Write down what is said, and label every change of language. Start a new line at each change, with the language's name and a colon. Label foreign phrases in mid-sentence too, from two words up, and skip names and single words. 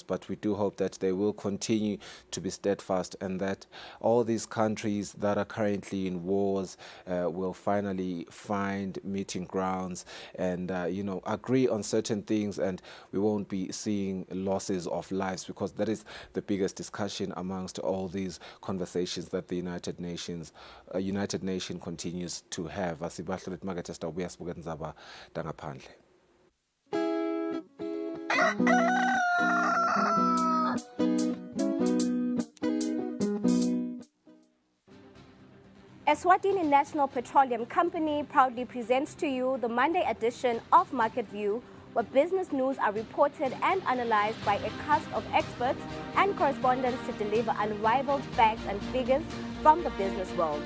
English: But we do hope that they will continue to be steadfast and that all these countries that are currently in wars will finally find meeting grounds and, agree on certain things, and we won't be seeing losses of lives, because that is the biggest discussion amongst all these conversations that the United Nations continues to have.
Swati: Asibahle lethi sitawubuya sibuke indzaba tangaphandle.
English: Eswatini National Petroleum Company proudly presents to you the Monday edition of Market View, where business news are reported and analyzed by a cast of experts and correspondents to deliver unrivaled facts and figures from the business world.